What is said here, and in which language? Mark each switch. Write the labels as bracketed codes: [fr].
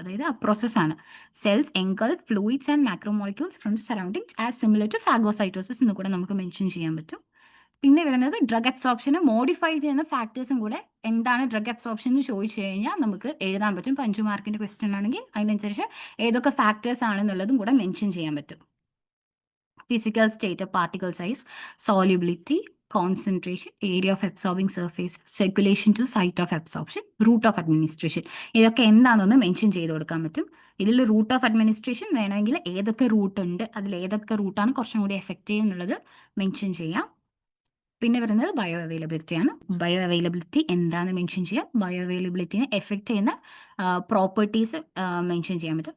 [ml] അതായത് ആ പ്രോസസ്സാണ് [en] cells engulf fluids and macromolecules from surroundings as similar to phagocytosis [ml] എന്ന് കൂടെ നമുക്ക് മെൻഷൻ ചെയ്യാൻ പറ്റും. പിന്നെ വരുന്നത് ഡ്രഗ് അബ്സോർപ്ഷനെ മോഡിഫൈ ചെയ്യുന്ന ഫാക്ടേഴ്സും കൂടെ എന്താണ് ഡ്രഗ് അബ്സോർപ്ഷൻ എന്ന് ചോദിച്ചു കഴിഞ്ഞാൽ നമുക്ക് എഴുതാൻ പറ്റും. 5 മാർക്കിന്റെ ക്വസ്റ്റ്യൻ ആണെങ്കിൽ അതിനനുസരിച്ച് ഏതൊക്കെ ഫാക്ടേഴ്സ് ആണെന്നുള്ളതും കൂടെ മെൻഷൻ ചെയ്യാൻ പറ്റും. [en] Physical state of particle size, solubility, concentration, area of absorbing surface, circulation to site of absorption, route of administration. [ml] ഇതൊക്കെ എന്താണെന്ന് മെൻഷൻ ചെയ്ത് കൊടുക്കാൻ പറ്റും. ഇതിൽ റൂട്ട് ഓഫ് അഡ്മിനിസ്ട്രേഷൻ വേണമെങ്കിൽ ഏതൊക്കെ റൂട്ട് ഉണ്ട്, അതിൽ ഏതൊക്കെ റൂട്ടാണ് കുറച്ചും കൂടി എഫക്റ്റീവ് എന്നുള്ളത് മെൻഷൻ ചെയ്യാം. പിന്നെ വരുന്നത് ബയോ അവൈലബിലിറ്റി ആണ്. ബയോ അവൈലബിലിറ്റി എന്താണെന്ന് മെൻഷൻ ചെയ്യാം. ബയോ അവൈലബിലിറ്റിനെ എഫക്റ്റ് ചെയ്യുന്ന പ്രോപ്പർട്ടീസ് മെൻഷൻ ചെയ്യാൻ പറ്റും.